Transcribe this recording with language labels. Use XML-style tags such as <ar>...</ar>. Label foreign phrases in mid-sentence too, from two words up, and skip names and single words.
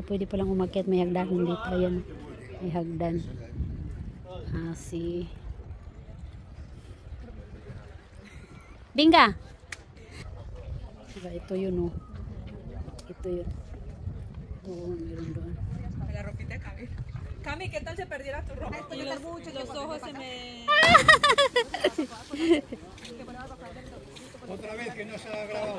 <tl>Pwede palang umakyat. May hagdanan dito. Ayan. May hagdan. Si Binga! Diba, ito yun, oh. Ito yun. Oo, meron doon.</tl> <es>La ropita de Cami. Cami, ¿qué tal se perdiera tu ropa? Y los ojos se me... Otra vez que no se ha grabado.</es>